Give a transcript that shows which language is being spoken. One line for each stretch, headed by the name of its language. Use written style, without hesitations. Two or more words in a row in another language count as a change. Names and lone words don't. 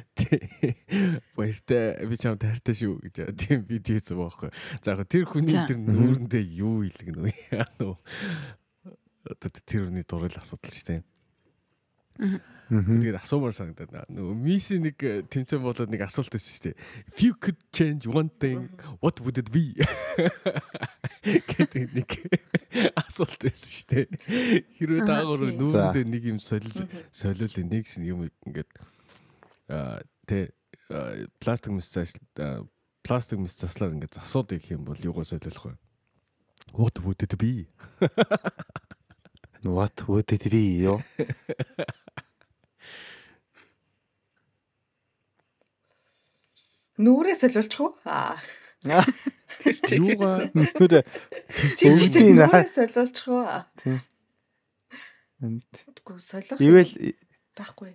Mongolian: Баяртай би чамд хайртай шүү гэж тийм видео хийсэн байхгүй. За яг тэр хүний тэр нүүрэндээ юу илгэнэ вэ? Одоо тэр хүний дурал асуудал шүү дээ. Тэгээд асуумаар санагдаад нөгөө миси нэг тэмцээн болоод нэг асуулт байсан шүү дээ.
English: If you could change one thing, what would it be?
Mongolian: Гэдэг нэг асуулт байсан шүү дээ. Хэрвээ даагуур нүүрэндээ нэг юм солиул нэг юм ингээд пластик мисцаслаар ингээд засууд их юм бол юугаа солиулах вэ?
English: What would it be? What would it be ёо?
Mongolian: Нүрээ солиулчих уу? Юугаа нүрээ солиулчих уу? Тийм. Үгүй солиулах. Байхгүй.